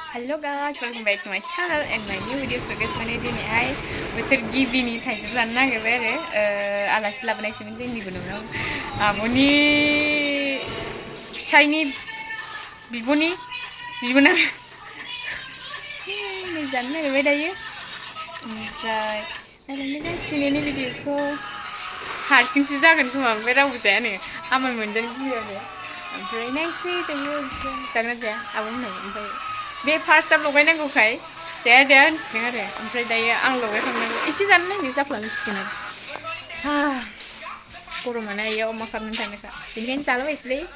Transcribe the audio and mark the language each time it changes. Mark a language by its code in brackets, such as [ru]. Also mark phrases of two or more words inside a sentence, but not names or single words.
[en] Hello guys, welcome back to my channel and my new video. So guys, [brx] माने दिनैहाय बोथोर गिबिनि थाइजौ जानो नागिरबाय आरो आलासि लाबोनायसोमोन जोंनिबो न'आव आब'नि फिसायनि बिब'ना जानो नागिरबाय दायो ओमफ्राय नायलांदो गाइस दिनैनि भिडिअखौ हारसिंसो जागोन खोमा ओमफ्राय रावबो जायानो आमाय मोनजानो गियो आरो ओमफ्राय नायसै दायो जागोन जाया आब' होननाय ओमफ्राय बे फार्स्टआव लगायनांगौखाय जाया होनसिगोन आरो ओमफ्राय दायो आं लगायखांनांगौ एसे जानो नागिरो जाफ्लांसिगोन आरो गरमानो आइयाव मा खालामनानै थांनोखा बेनिखायनो जालाबायसैलै